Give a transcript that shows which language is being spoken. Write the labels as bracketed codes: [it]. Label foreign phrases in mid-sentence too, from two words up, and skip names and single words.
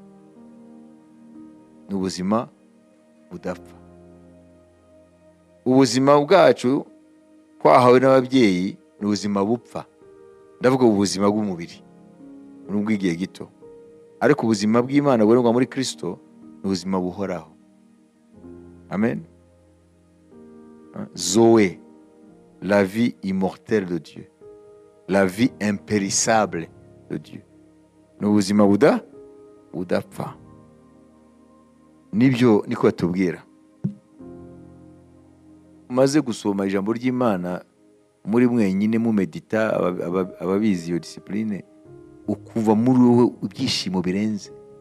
[rw] Ni ubuzima budapfa. Ubuzima bwacu twahawe n'ababyeyi ni ubuzima bupfa. Ndavuga ubuzima bw'umubiri n'ubw'igihe gito, ariko ubuzima bw'Imana bubonerwa muri Kristo ni ubuzima buhoraho. Amen. [fr] Zoé, la vie immortelle de Dieu, la vie impérissable de Dieu. [rw] Ni ubuzima budapfa. Nibyo niko batubwira. Umaze gusoma ijambo ry'Imana muri mwenyine mu medita, ababizi iyo discipline, ukuva muri wowe ibyishimo birenze.